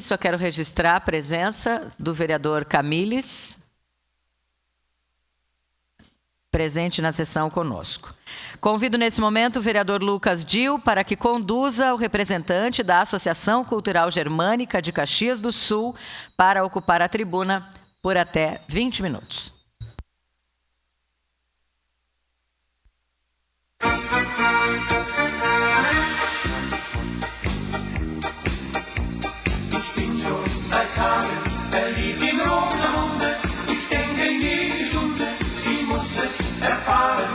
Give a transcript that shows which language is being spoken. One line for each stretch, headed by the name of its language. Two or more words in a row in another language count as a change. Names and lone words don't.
Portuguese: Só quero registrar a presença do vereador Camilles, presente na sessão conosco. Convido nesse momento o vereador Lucas Dil para que conduza o representante da Associação Cultural Germânica de Caxias do Sul para ocupar a tribuna por até 20 minutos.
German: Ich bin schon seit Tagen verliebt in Rosamunde. Ich denke jede Stunde, sie muss es erfahren.